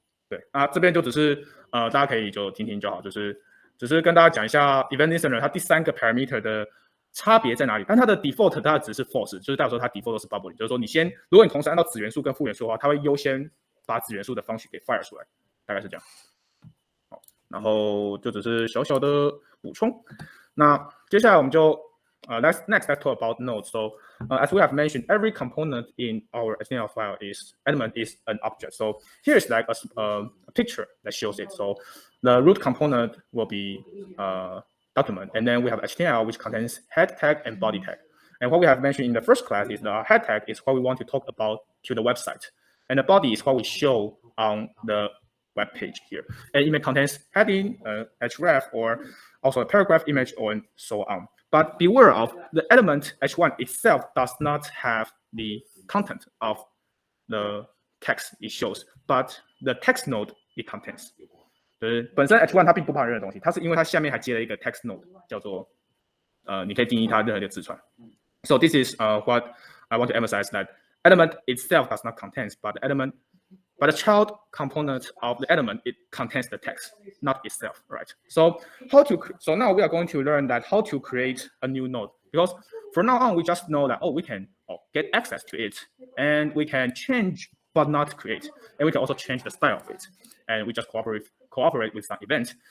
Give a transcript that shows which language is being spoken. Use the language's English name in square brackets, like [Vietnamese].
[Chinese] 对啊，这边就只是大家可以就听听就好，只是跟大家讲一下 event listener 它第3个 parameter 的差别在哪里？但它的 default 它只是 false， 就是代表说它 default 都是 bubbling， 就是说如果你同时按照子元素跟负元素的话，它会优先把子元素的方式给 fire 出来，大概是这样。好，然后就只是小小的补充。那接下来我们就 [English] let's talk about nodes. So as we have mentioned, every component in our HTML file element is an object. So here is like a picture that shows it. So the root component will be document, and then we have HTML, which contains head tag and body tag. And what we have mentioned in the first class is the head tag is what we want to talk about to the website, and the body is what we show on the web page here. And it may contains heading, href, or also a paragraph image, and so on. But beware of the element h1 itself does not have the content of the text it shows, but the text node it contains. [Chinese] 就是本身 h1 它并不包含任何东西，它是因为它下面还接了一个 text node， 叫做你可以定义它任何的字串。 [English] So this is what I want to emphasize, that element itself does not contain, but the child component of the element, it contains the text, not itself, right? So now we are going to learn that how to create a new node, because from now on we just know that we can get access to it, and we can change but not create, and we can also change the style of it, and we just cooperate with some event.